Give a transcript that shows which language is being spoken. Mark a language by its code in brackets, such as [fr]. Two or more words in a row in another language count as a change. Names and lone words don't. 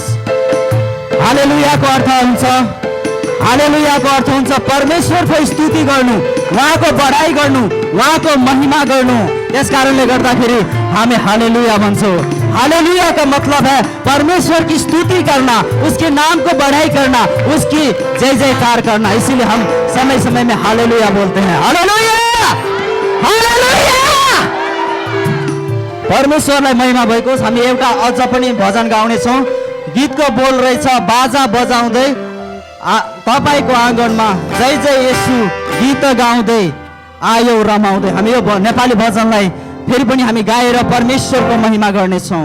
[ne] हालेलुयाको अर्थ हुन्छ, हालेलुयाको अर्थ हुन्छ परमेश्वरको स्तुति गर्नु, उहाँको बढाइ गर्नु, उहाँको महिमा गर्नु। त्यस कारणले गर्दाखेरि हामी हालेलुया भन्छौँ। [hi] हालेलुया का मतलब है परमेश्वर की स्तुति करना, उसके नाम को बढ़ाई करना, उसकी जय जयकार करना। इसीलिए हम समय समय में हालेलुया बोलते हैं। हालेलुया, हालेलुया। [ne] परमेश्वरलाई महिमा भएको छ। हामी एउटा अझ पनि भजन गाउने छौँ। गीतको बोल रहेछ, बाजा बजाउँदै तपाईको आँगनमा जय जय येशू गीत गाउँदै आयो रमाउँदै। हामी यो नेपाली भजनलाई फेरि पनि हामी गाएर परमेश्वरको महिमा गर्नेछौँ।